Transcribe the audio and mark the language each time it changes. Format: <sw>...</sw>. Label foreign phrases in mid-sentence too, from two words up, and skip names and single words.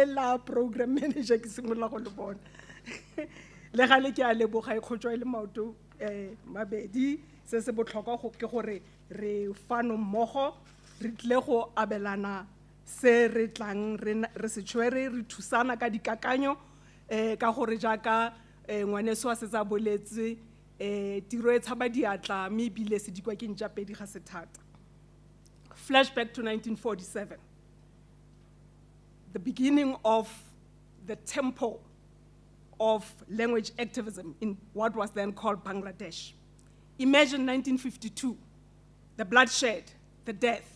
<tn>la</tn> <en>program manager</en> <tn>ke simolla go le bona le gale ke a leboga e khotjwa ile maoto mabedi se se botlhokwa go ke gore re fano mmogo re tle go abelana se re tlang re se tshwere re thusana ka dikakanyo ka gore jaaka ngwaneso a se tsa boletse tiro e tshaba diatla mme bile se dikwa ke ntja pedi ga se thata.</tn> <en>Flashback to 1947, the beginning of the tempo of language activism in what was then called Bangladesh. Imagine 1952, the bloodshed, the death.</en>